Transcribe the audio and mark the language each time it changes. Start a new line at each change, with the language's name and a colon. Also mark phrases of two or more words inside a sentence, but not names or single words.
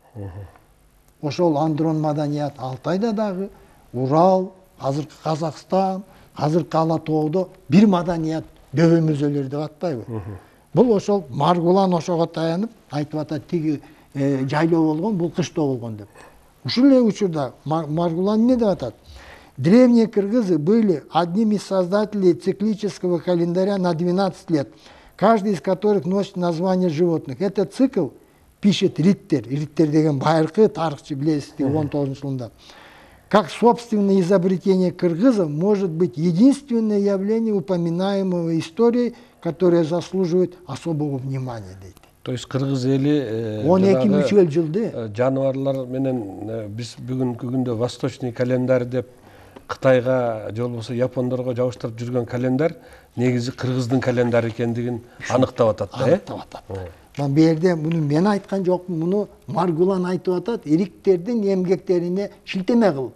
Kyrgyz: Ошол андрон маданият Алтайда дагы, Урал, азыркы Казакстан, азыркы Ала тоодо бир маданият дөбөмөзөлөр деп атпайбы? Бул ошол Маргулан ошого таянып айтып атат, тиги жайлоо болгон, бул кыштоо болгон деп. Ушул эле учурда Маргулан эмне деп атат?
Russian: Древние кыргызы были одним из создателей циклического календаря на 12 лет, каждый из которых носит название животных. Этот цикл, пишет
Kyrgyz: Риттер деген байыркы тарыхчы, билесиздер, 19-жылында.
Russian: Как собственное изобретение кыргызов может быть единственное явление упоминаемого историей, которое заслуживает особого внимания, дейт.
Kyrgyz: То есть кыргыз эли 12-3 жылды жаныбарлар менен биз бүгүнкү күндө
Russian: восточный календарь
Kyrgyz: деп Кытайга же болбосо япондорго жабыштырып жүргөн календарь негизи кыргыздын календарь экендигин аныктап атат да. Аныктап атат. Бу жерде муну мен айткан жокмун, муну Маргулан айтып атат, ириктердин эмгектерине шилтеме кылып.